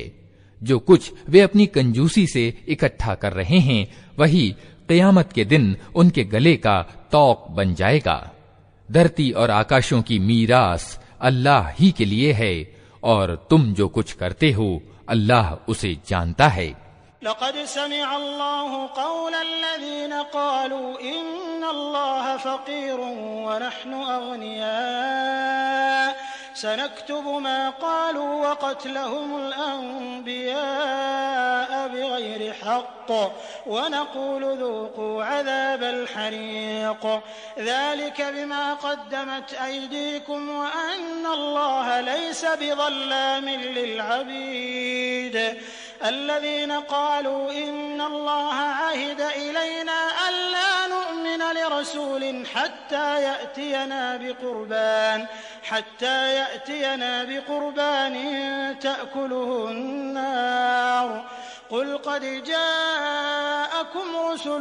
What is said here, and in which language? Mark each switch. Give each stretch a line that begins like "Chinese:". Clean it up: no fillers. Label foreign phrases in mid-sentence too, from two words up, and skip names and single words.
Hindi: जो कुछ वे अपनी कंजूसी से इकट्ठा कर रहे हैं, वही क़यामत के दिन उनके गले का तौक बन जाएगा। धरती और आकाशों की मीरास अल्लाह ही के लिए है और तुम जो कुछ करते हो अल्लाह उसे जानता है।
Arabic: لقد سمع الله قول الذين قالوا إن الله فقير ونحن أغنياء سنكتب ما قالوا وقتلهم الأنبياء بغير حق ونقول ذوقوا عذاب الحريق ذلك بما قدمت أيديكم وأن الله ليس بظلام للعبيد الذين قالوا إن الله عهد إلينا ألا نؤمن لرسول حتى يأتينا بقربان تأكله النار قل قد جاءكم رسل